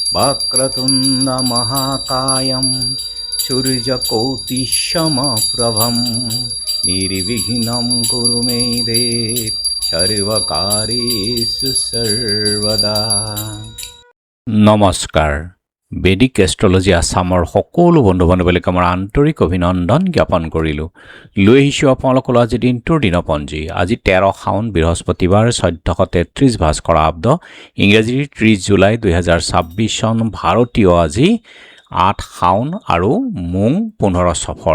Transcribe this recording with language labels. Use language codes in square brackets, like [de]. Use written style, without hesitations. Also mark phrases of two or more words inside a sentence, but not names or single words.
[sa] वक्रतुण्ड महाकायं सूर्यकोटिसमप्रभं निर्विघ्नं कुरु मे देव सर्वकार्येषु सर्वदा। नमस्कार। [as] বেদিক এষ্ট্ৰলজি আছামৰ সকলো বন্ধু বান্ধৱীক আমাৰ আন্তৰিক অভিনন্দন জ্ঞাপন কৰিলোঁ। লৈ আহিছোঁ আপোনালোকৰ আজি দিনটোৰ দিনপঞ্জী। আজি 13 শাওন বৃহস্পতিবাৰ 1433 ভাস্কৰাব্দ ইংৰাজীৰ 30 জুলাই 2026 চন ভাৰতীয় আজি 8 শাওন আৰু মোং 15 সফৰ।